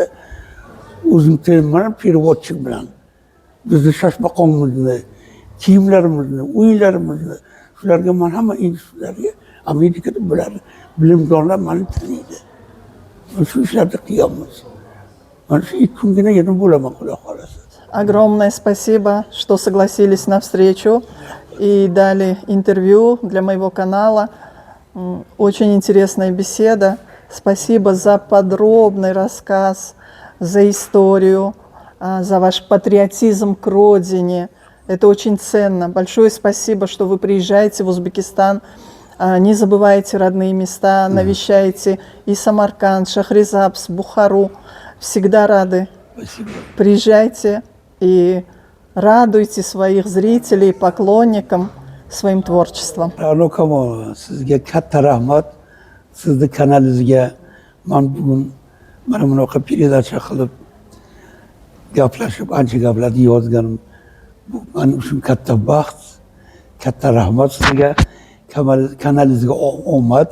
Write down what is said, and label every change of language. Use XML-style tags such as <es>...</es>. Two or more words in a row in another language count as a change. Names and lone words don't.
<uz>O'zim tilim bilan, переводчик bilan. Bizni Shashmaqomimizni, kiyimlarimizni, uylarimizni, shularga men hamma institutlarga Amerikada bular bilimdonlar meni taniydi. Shu ishlarni qilyapmiz. Mana shu 2 kungina yana bo'laman, Xudo xolasa.</uz> <ru>Огромное спасибо, что согласились на встречу и дали интервью для моего канала. Очень интересная беседа. Спасибо за подробный рассказ, за историю, за ваш патриотизм к родине. Это очень ценно. Большое спасибо, что вы приезжаете в Узбекистан, не забываете родные места, навещаете и Самарканд, Шахризабз, Бухару. Всегда рады. Спасибо. Приезжайте и радуйте своих зрителей, поклонникам своим tворчеством.</ru> <uz>Ra'no Kamolova, sizga katta rahmat. Sizni kanalingizga men bugun mana bunaqa передача qilib gaplashib, ancha gaplarni yozganim bu men uchun katta baxt, katta rahmat sizga. Kanalingizga omad.</uz>